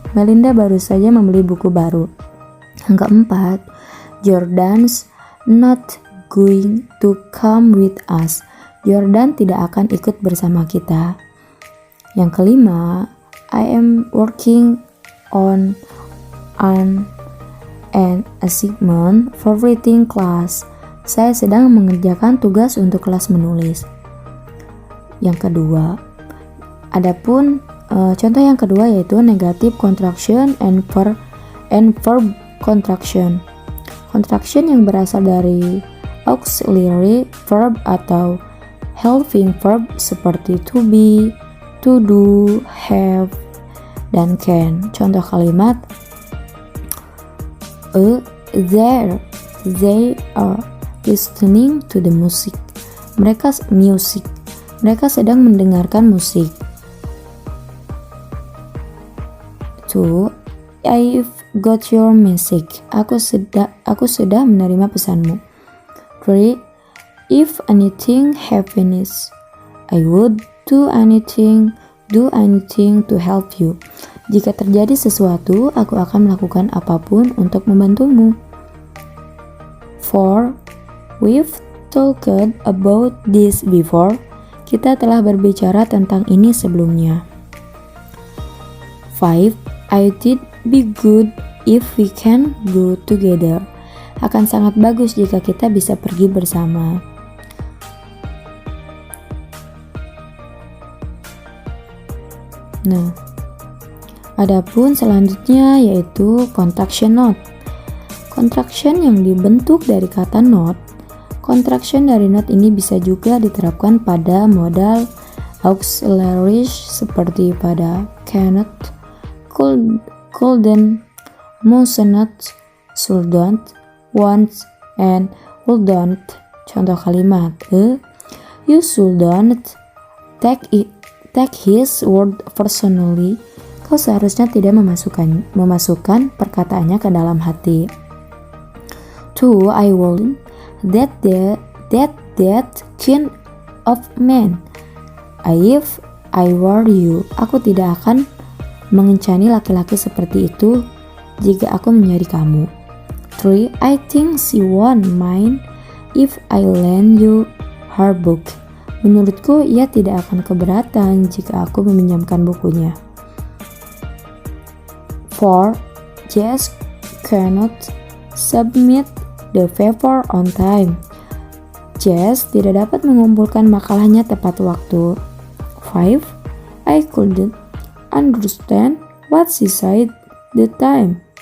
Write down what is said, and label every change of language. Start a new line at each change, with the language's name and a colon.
Indonesian: Melinda baru saja membeli buku baru. Yang keempat,
English: Jordan's not going to come with us.
Indonesian: Jordan tidak akan ikut bersama kita. Yang kelima,
English: I am working on an assignment for writing class.
Indonesian: Saya sedang mengerjakan tugas untuk kelas menulis. Yang kedua, adapun contoh yang kedua yaitu negative contraction and verb contraction. Contraction yang berasal dari auxiliary verb atau helping verb seperti to be, to do, have, dan can. Contoh kalimat,
English: they are listening to the music.
Indonesian: Mereka sedang mendengarkan musik.
English: 2. I've got your message.
Indonesian: Aku sudah menerima pesanmu. 3.
English: If anything happens, I would do anything to help you.
Indonesian: Jika terjadi sesuatu, aku akan melakukan apapun untuk membantumu. 4.
English: We've talked about this before.
Indonesian: Kita telah berbicara tentang ini sebelumnya. 5.
English: It'd be good if we can go together.
Indonesian: Akan sangat bagus jika kita bisa pergi bersama. Nah, adapun selanjutnya yaitu contraction note. Contraction yang dibentuk dari kata note. Contraction dari note ini bisa juga diterapkan pada modal auxiliaries seperti pada cannot, couldn't, mustn't, shouldn't, won't, and wouldn't. Contoh kalimat,
English: you shouldn't take his word personally.
Indonesian: Kau seharusnya tidak memasukkan perkataannya ke dalam hati. 2.
English: I wouldn't that kind of man. If I were you,
Indonesian: aku tidak akan mengencani laki-laki seperti itu jika aku menjadi kamu. 3.
English: I think she won't mind if I lend you her book.
Indonesian: Menurutku ia tidak akan keberatan jika aku meminjamkan bukunya. 4. Just
English: cannot submit the paper on time.
Indonesian: Jess tidak dapat mengumpulkan makalahnya tepat waktu. 5.
English: I couldn't understand what she said that time.